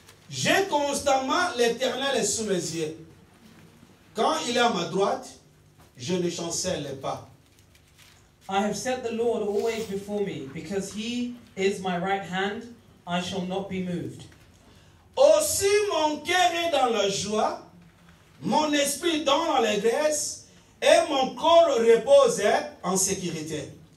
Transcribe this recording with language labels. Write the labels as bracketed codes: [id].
[fr] j'ai constamment l'Éternel sous mes yeux. Quand il est à ma droite, je ne chancelle pas. [en] I have set the Lord always before me, because he is my right hand, I shall not be moved. [fr] Aussi mon cœur est dans la joie, mon esprit dans l'allégresse, et mon corps repose en sécurité.